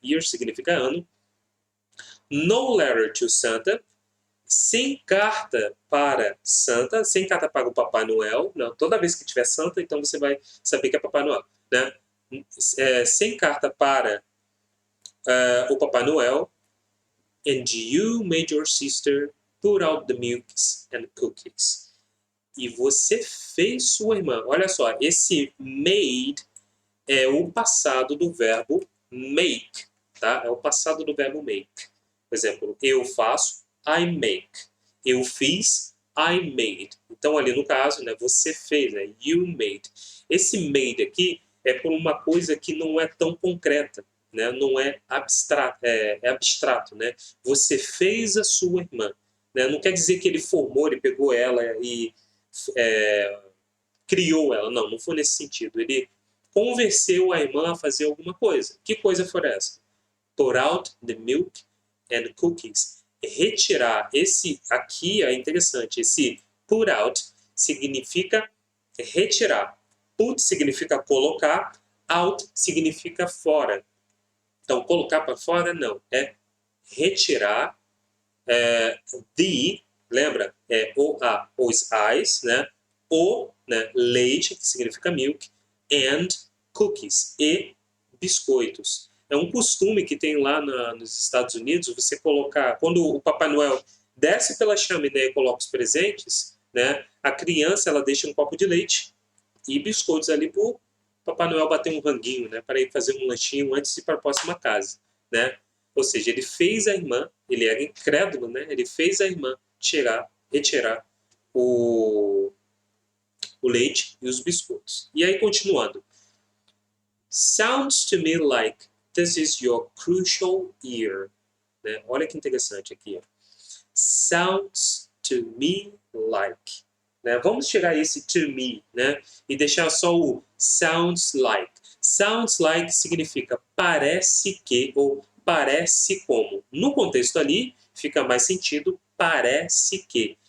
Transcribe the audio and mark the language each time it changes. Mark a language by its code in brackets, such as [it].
[pt] Year significa ano. [en] No letter to Santa, [pt] sem carta para Santa, sem carta para o Papai Noel. Não, toda vez que tiver Santa, então você vai saber que é Papai Noel, né? Sem carta para o Papai Noel. [en] And you made your sister put out the milks and cookies. [pt] E você fez sua irmã. Olha só, esse made é o passado do verbo make, tá? É o passado do verbo make. Por exemplo, eu faço, [en] I make. [pt] Eu fiz, [en] I made. [pt] Então, ali no caso, né, você fez, né, [en] you made. [pt] Esse made aqui é por uma coisa que não é tão concreta, né, não é abstrato, é abstrato, né? Você fez a sua irmã. Né? Não quer dizer que ele formou, ele pegou ela e criou ela. Não, não foi nesse sentido. Ele convenceu a irmã a fazer alguma coisa. Que coisa foi essa? [en] Pour out the milk and cookies. [pt] Retirar. Esse aqui é interessante. Esse [en] put out [pt] significa retirar. Put significa colocar. Out significa fora. Então, colocar para fora, não. É retirar. Lembra? Os eyes, né? Né? Leite, que significa milk. [en] And cookies. [pt] E biscoitos. É um costume que tem lá nos Estados Unidos, você colocar, quando o Papai Noel desce pela chaminé e coloca os presentes, né, a criança ela deixa um copo de leite e biscoitos ali para o Papai Noel bater um ranguinho, né, para ir fazer um lanchinho antes de ir para a próxima casa. Né? Ou seja, ele fez a irmã, ele era incrédulo, né, ele fez a irmã retirar o leite e os biscoitos. E aí, continuando. [en] Sounds to me like this is your crucial year. [pt] Né? Olha que interessante aqui. Ó. [en] Sounds to me like. [pt] Né? Vamos tirar esse [en] to me, [pt] né? E deixar só o [en] sounds like. Sounds like [pt] significa parece que ou parece como. No contexto ali, fica mais sentido parece que.